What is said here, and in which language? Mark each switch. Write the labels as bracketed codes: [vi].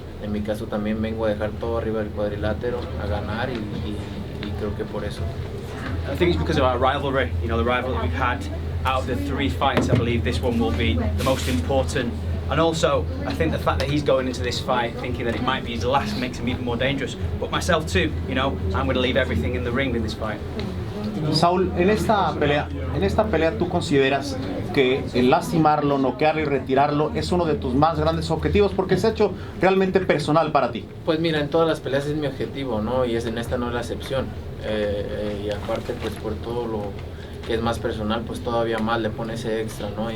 [es] En mi caso también vengo a dejar todo arriba del cuadrilátero, a ganar y creo que por eso. [en] I think it's because of our rivalry, the rivalry we've had. Out of the 3 fights, I believe this one will be the most important. And also, I think the fact that he's going into this fight thinking that it might be his last makes him even more dangerous. But myself too, I'm going to leave everything in the ring in this fight. [es] Saúl, en esta pelea tú consideras que el lastimarlo, noquearlo y retirarlo es uno de tus más grandes objetivos, porque es hecho realmente personal para ti. Pues mira, en todas las peleas es mi objetivo, ¿no? Y en esta no es la excepción. Y aparte, pues por todo lo que es más personal, pues todavía más le pone ese extra, ¿no?